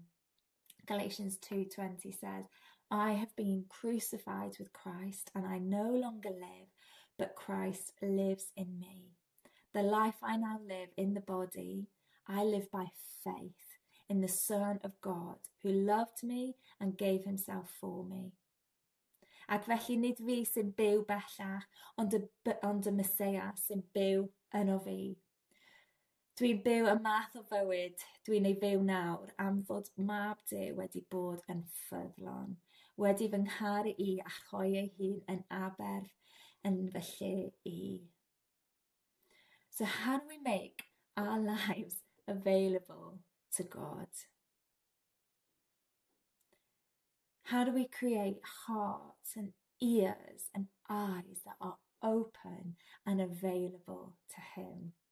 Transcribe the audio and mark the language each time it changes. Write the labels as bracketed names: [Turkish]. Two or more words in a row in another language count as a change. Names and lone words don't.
[English] Galatians 2:20 says, I have been crucified with Christ, and I no longer live, but Christ lives in me. The life I now live in the body, I live by faith in the Son of God, who loved me and gave himself for me. [Welsh] Ac felly nid fi sy'n byw bellach, ond y Meseia sy'n byw yno fi. Dwi'n byw y math o fywyd dwi'n ei fyw nawr am fod mab Duw wedi bod yn ffyddlon, wedi fy ngharu I a choi ei hun yn aber yn fy lle I. [English] So how do we make our lives available to God? How do we create hearts and ears and eyes that are open and available to him?